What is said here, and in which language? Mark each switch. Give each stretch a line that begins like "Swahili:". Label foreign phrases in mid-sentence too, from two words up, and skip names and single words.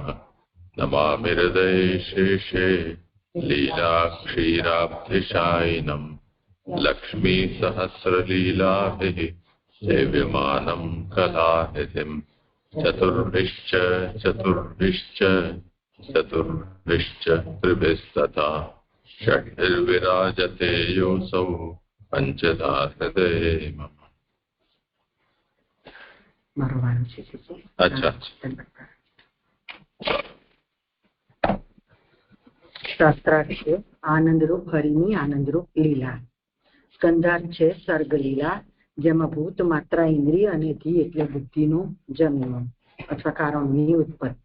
Sanskrit: नमामि हृदये शेषे लीलाक्षीराब्धिशायिनं लक्ष्मीसहस्रलीलाभिः सेव्यमानं कलानिधिं चतुर्भिश्च चतुर्भिश्च चतुर्भिश्च त्रिभिस्तथा षड्भिर्विराजते योऽसौ पञ्चधा हृदये मम।
Hindi: अच्छा
Gujarati: શાસ્ત્રાર્થ આનંદરૂપ હરિની આનંદરૂપ લીલા. સ્કંધાર્થ છે સર્ગ લીલા, જેમાં ભૂત માત્રા ઇન્દ્રિય અને ધી એટલે બુદ્ધિનો જન્મ અથવા કારણની ઉત્પત્તિ.